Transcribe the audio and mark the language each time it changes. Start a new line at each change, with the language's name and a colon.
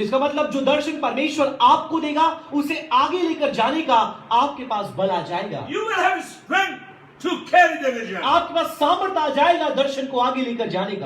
Hindi: इसका मतलब जो दर्शन परमेश्वर आपको देगा उसे आगे लेकर जाने का आपके पास बल आ जाएगा।
English: You will have strength to carry the vision.
Hindi: आपके पास सामर्थ्य आ जाएगा दर्शन को आगे लेकर जाने का।